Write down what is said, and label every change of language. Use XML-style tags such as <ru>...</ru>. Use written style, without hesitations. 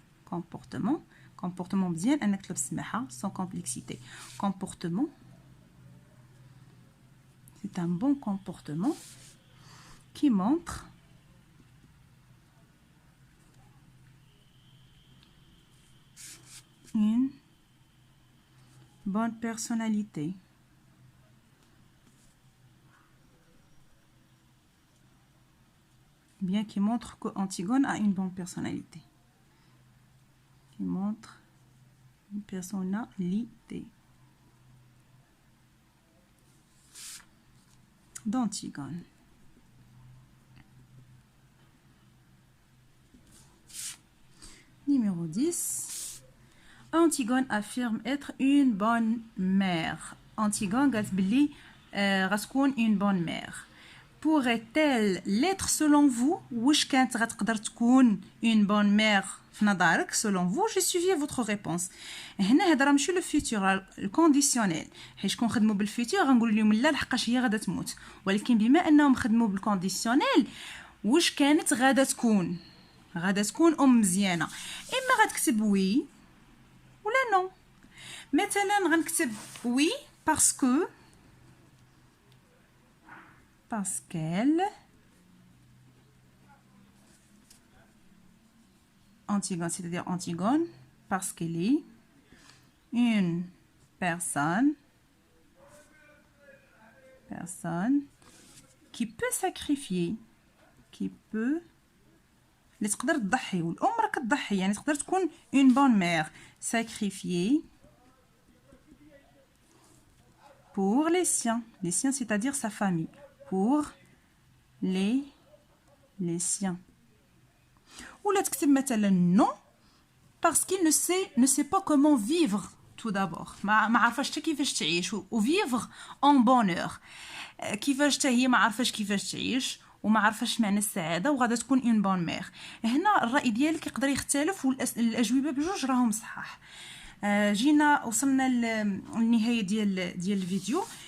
<ar>comportement مزيان انك تطلب السماحه</ar> <fr>sans complexité. comportement c'est un bon comportement qui montre une bonne personnalité. Bien qui montre que Antigone a une bonne personnalité. Qui montre une personnalité d'Antigone. Numéro 10. Antigone affirme être une bonne mère.</fr> <ar>Antigone قالت بلي غتكون</ar> <fr>une bonne mère. Pourrait-elle l'être selon vous?</fr> <ar>واش كانت غتقدر تكون</ar> <fr>une bonne mère</fr> <ar>في نظرك</ar> <fr>selon vous? J'ai suivi votre réponse.</fr> <ar>هنا هذا راه ماشي لو فيتور الكونديسيونيل حيت شكون خدموا بالفيتور غنقول لهم لا لحقاش هي غادا تموت. ولكن بما انهم خدموا بالكونديسيونيل واش كانت غادا تكون مزيانه. اما غتكتب وي ولا نو. مثلا غنكتب وي</ar> <fr>parce qu'elle Antigone, c'est-à-dire Antigone parce qu'elle est une personne qui peut sacrifier</fr> <ar>اللي تقدر تضحي والام راه كتضحي يعني تقدر تكون</ar> <fr>une bonne mère sacrifier pour les siens c'est-à-dire sa famille pour les les siens.</fr> <ar>ولا تكتب مثلا</ar> <fr>non parce qu'il ne sait pas comment vivre tout d'abord.</fr> <ar>ما عارفاش حتى كيفاش تعيش و</ar> <fr>vivre en bonheur.</fr> <ar>كيفاش حتى هي ما عارفاش كيفاش تعيش وما عارفاش معنى السعاده وغادا تكون اون بون مير. هنا الراي ديالك يقدر يختلف والاجوبه بجوج راهم صحاح. جينا وصلنا للنهايه ديال الفيديو.</ar>